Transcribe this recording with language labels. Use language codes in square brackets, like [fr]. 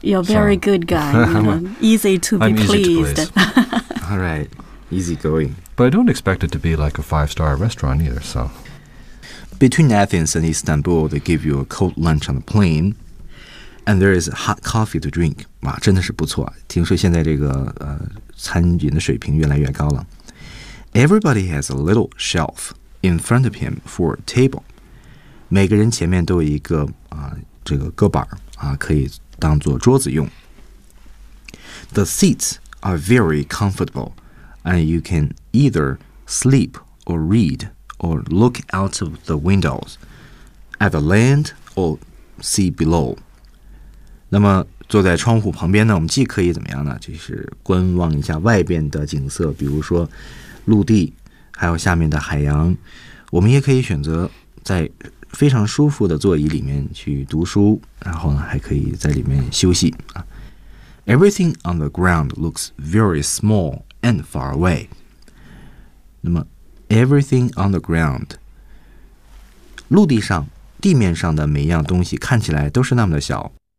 [en] You're a very good guy. I'm easy to please. All right. Easy going. But I don't expect it to be like a 5-star restaurant either, so... Between Athens and Istanbul, they give you a cold lunch on the plane, and there is hot coffee to drink. [zh] 哇，真的是不错！听说现在这个餐饮的水平越来越高了。 [en] Everybody has a little shelf in front of him for a table. [zh] 每个人前面都有一个这个搁板可以当做桌子用。 [en] The seats are very comfortable, and you can either sleep or read. Or look out of the windows at the land or see below. [zh] 那么坐在窗户旁边呢，我们既可以怎么样呢？就是观望一下外边的景色，比如说陆地，还有下面的海洋。我们也可以选择在非常舒服的座椅里面去读书，然后呢，还可以在里面休息啊。 [en] Everything on the ground looks very small and far away. [zh] 那么 [en] Everything on the ground. [zh] 陆地上、地面上的每一样东西看起来都是那么的小。